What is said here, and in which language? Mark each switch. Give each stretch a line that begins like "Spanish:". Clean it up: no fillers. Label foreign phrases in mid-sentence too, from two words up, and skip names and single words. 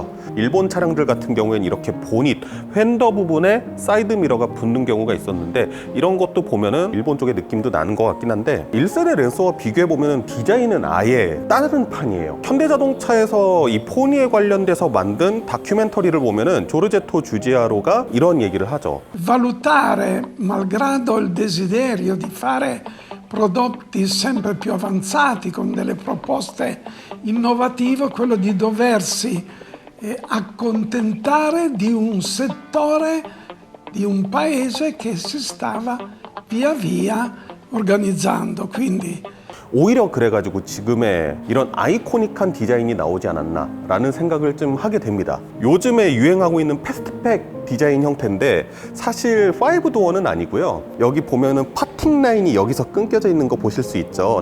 Korean: 일본 차량들 같은 경우에는 이렇게 보닛, 휀더 부분에 사이드미러가 붙는 경우가 있었는데 이런 것도 보면은 일본 쪽의 느낌도 나는 것 같긴 한데 1세대 랜서와 비교해 보면은 디자인은 아예 다른 판이에요. 현대자동차에서 이 포니에 관련돼서 만든 다큐멘터리를 보면은 조르제토 주지아로가 이런 얘기를 하죠.
Italian: Valutare, malgrado il desiderio di fare prodotti sempre più avanzati con delle proposte innovative, quello di doversi accontentare di un settore, di un paese che si stava via via organizzando. Quindi
Korean: 오히려 그래가지고 지금의 이런 아이코닉한 디자인이 나오지 않았나 라는 생각을 좀 하게 됩니다. 요즘에 유행하고 있는 패스트백 디자인 형태인데 사실 5도어는 아니고요. 여기 보면은 파팅 라인이 여기서 끊겨져 있는 거 보실 수 있죠.